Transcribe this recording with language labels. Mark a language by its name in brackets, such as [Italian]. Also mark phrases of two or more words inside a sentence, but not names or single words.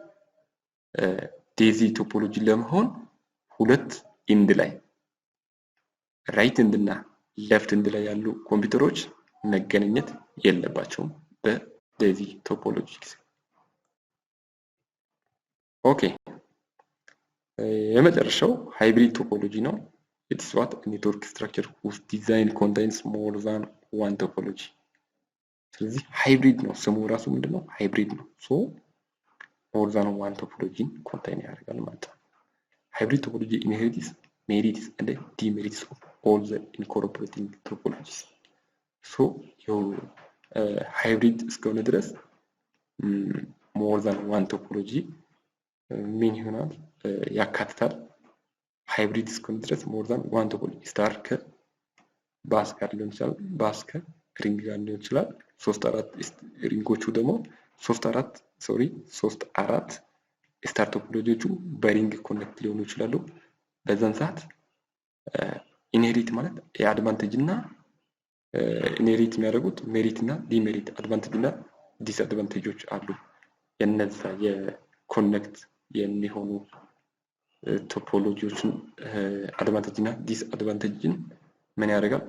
[English] daisy topology [Amharic] ለመሆን ሁለት ኤንድ ላይ [English] right end [Amharic] እና [English] left end [Amharic] ላይ ያሉ ኮምፒውተሮች መገናኘት የለባቸውም በዴዚ ቶፖሎጂ ጊዜ። ኦኬ የመጨረሻው [English] hybrid topology [Amharic] ነው። [English] It's what a network structure whose design contains more than one topology። [Amharic] ስለዚህ ሃይብሪድ ነው ስሙ ራሱ ምንድነው? ሃይብሪድ ነው። [English] ሶ more than one topology contain [Amharic] ያደርጋል ማለት ነው። [English] hybrid topology inherits merits and demerits of all the incorporating topologies። so hybrid [Amharic] እስከሆነ ድረስ [English] more than one topology [Amharic] ምን ይሆናል ያካትታል። [English] ሃይብሪድ [Amharic] እስከሆነ ድረስ [English] more than one topology [Amharic] ስታር ከባስ ጋር ሊሆን ይችላል፣ ባስ ከሪንግ ጋር ሊሆን ይችላል። 3-4 ሪንጎቹ ደግሞ 3-4 ሶሪ 3 4 ስታር ቶፖሎጂዎቹ በሪንግ ኮኔክት ሊሆኑ ይችላሉ። በዛን ሰዓት ኢንሄሪት ማለት የአድቫንቴጅ እና ኢንሄሪት የሚያደርጉት ሜሪት እና ዲሜሪት አድቫንቴጅ እና ዲስአድቫንቴጆች አሉ። የነዛ የኮኔክት የሚሆኑ ቶፖሎጂዎችን አድቫንቴጅ እና ዲስአድቫንቴጅን ምን ያደርጋል?